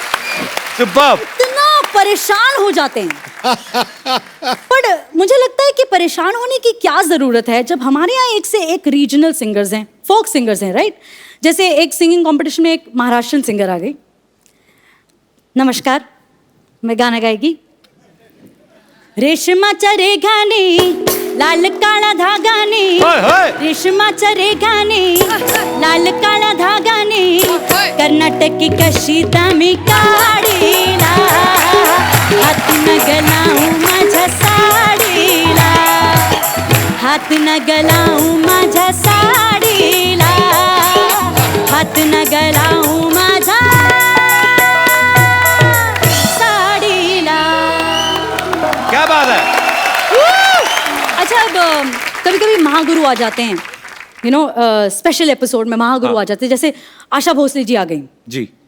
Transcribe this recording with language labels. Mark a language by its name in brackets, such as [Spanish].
[Hindi] इतना परेशान हो जाते हैं। पर मुझे लगता है कि परेशान होने की क्या जरूरत है जब हमारे यहाँ एक से एक रीजनल सिंगर्स हैं, फोक सिंगर्स हैं, राइट? जैसे एक सिंगिंग कंपटीशन में एक महाराष्ट्रन सिंगर आ गई। नमस्कार, मैं गाना गाएगी। [Marathi] रेशमाच्या रेघाने लाल काळा धागाने, रेशमाच्या रेघाने लाल काळा धागाने, कर्नाटकी कशी दामी काढीला, हात न गलाऊ माझ्या साडीला, हात न गलाऊ माझ्या साडीला, हात न गलाऊ माझ्या साडीला। [Hindi] क्या बात है। अच्छा, अब कभी कभी महागुरु आ जाते हैं, यू नो स्पेशल एपिसोड में महागुरु आ जाते हैं, जैसे आशा भोसले जी आ गई जी।